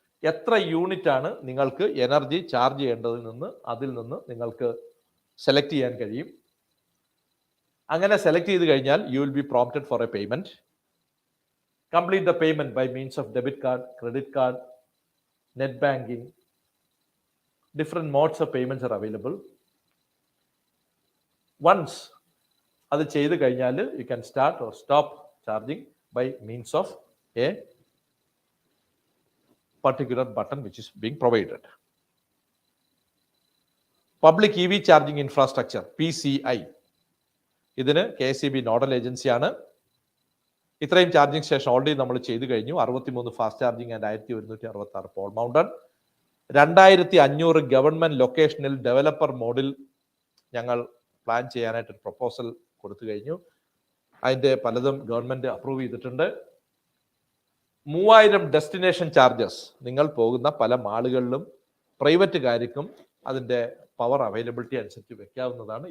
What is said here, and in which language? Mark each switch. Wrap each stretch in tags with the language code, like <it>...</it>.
<ml>എത്ര യൂണിറ്റ് ആണ് നിങ്ങൾക്ക് എനർജി ചാർജ് ചെയ്യേണ്ടതിൽ അതിൽ നിന്ന് നിങ്ങൾക്ക് സെലക്ട് ചെയ്യാൻ കഴിയും. അങ്ങനെ സെലക്ട് ചെയ്ത് കഴിഞ്ഞാൽ</ml> <en>You will be prompted for a payment. Complete the payment by means of debit card, credit card, net banking. Different modes of payments are available. Once</en> <ml>അത് ചെയ്ത് കഴിഞ്ഞാൽ</ml> <en>you can start or stop charging by means of a particular button which is being provided.</en> <ml>Public EV Charging Infrastructure PCI ഇതിന് KSEB nodal ഏജൻസിയാണ്. ഇത്രയും charging station already നമ്മൾ ചെയ്തു കഴിഞ്ഞു. 63 fast charging and 1166 Paul mounted. 2500 government ലൊക്കേഷനിൽ developer മോഡിൽ ഞങ്ങൾ plan ചെയ്യാനായിട്ട് പ്രപ്പോസൽ കൊടുത്തു കഴിഞ്ഞു. അതിൻ്റെ പലതും ഗവൺമെന്റ് അപ്രൂവ് ചെയ്തിട്ടുണ്ട്. 3000 ഡെസ്റ്റിനേഷൻ ചാർജസ് നിങ്ങൾ പോകുന്ന പല മാളുകളിലും പ്രൈവറ്റുകാർക്കും അതിൻ്റെ പവർ അവൈലബിലിറ്റി അനുസരിച്ച് വെക്കാവുന്നതാണ്.</ml>